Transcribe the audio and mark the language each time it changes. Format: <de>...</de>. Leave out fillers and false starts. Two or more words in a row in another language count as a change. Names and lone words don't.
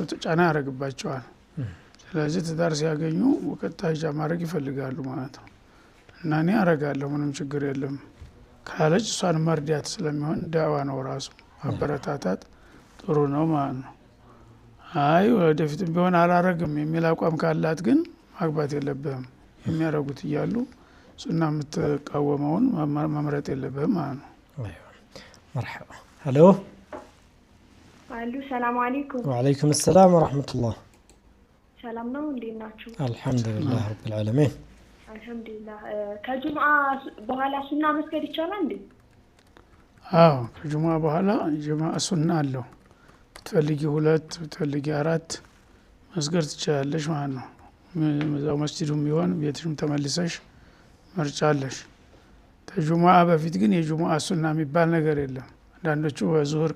<am>ጫና ያደርግባቸዋል። ስለዚህ ትዳር ሲያገኙ ወቀታ ሂጃብ ማድረግ ይፈልጋሉ ማለት ነው። እና እኔ አረጋለሁ ምንም ችግር የለም ካለች እሷን መርዳት ስለሚሆን ዳዋ ነው ራሱ ማበረታታት ጥሩ ነው ማለት ነው። አይ ወደፊትም ቢሆን አላረግም የሚል አቋም ካላት ግን ማግባት የለብህም። የሚያረጉት እያሉ ሱና የምትቃወመውን መምረጥ የለብህም ማለት ነው።</am> <ar>مرحبا هلو السلام عليكم። وعليكم السلام ورحمة الله.</ar> <am>ሰላም ነው እንዴት ናችሁ?</am> <ar>الحمد لله رب العالمين.</ar> <am>አልহামዱሊላህ። ከጁምዓ በኋላ ሱና መስገድ ይቻላል እንዴ? አዎ ከጁምዓ በኋላ ጁምዓ ሱና አለው። ብትፈልጊ 2 ብትፈልጊ 4 መስገድ ትችላለሽ ማለት ነው። እዛው መስጂዱም ቢሆን ቤትሽም ተመልሰሽ መርጫለሽ። ከጁምዓ በፊት ግን የጁምዓ ሱና የሚባል ነገር የለም። አንዳንዶቹ በዙህር</am>